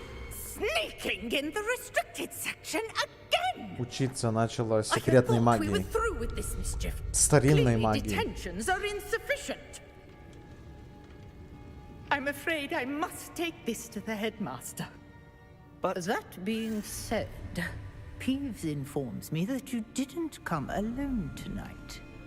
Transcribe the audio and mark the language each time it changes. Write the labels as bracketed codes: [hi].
[en] Sneaking in the restricted section again. [ru] Учиться начала секретной магии. Старинной магии. [en] Detentions are insufficient. I'm afraid I must take this to the headmaster. But that being said, Peeves informs me that you didn't come alone tonight.